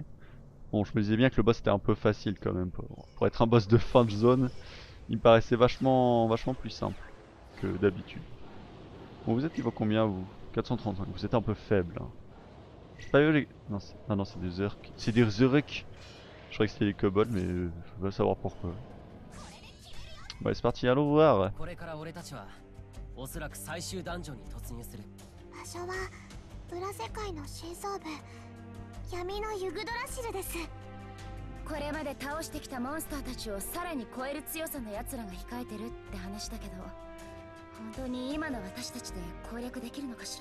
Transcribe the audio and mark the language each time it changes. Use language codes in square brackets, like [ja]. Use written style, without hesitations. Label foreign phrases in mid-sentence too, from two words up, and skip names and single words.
[fr] Bon, je me disais bien que le boss était un peu facile quand même. Pour être un boss de fin de zone, il me paraissait vachement plus simple que d'habitude. Bon, vous êtes niveau combien vous? 435. Vous êtes un peu faible. Hein. J'ai pas vu les... Non, ah non, c'est des Urk. C'est des Uruk. Je croyais que c'était les kobolds, mais je veux savoir pourquoi. Bon, c'est parti, allons voir. [ja] おそらく最終ダンジョンに突入する。場所は裏世界の深層部闇のユグドラシルです。これまで倒してきたモンスターたちをさらに超える強さの奴らが控えてるって話だけど、本当に今の私たちで攻略できるのかしら。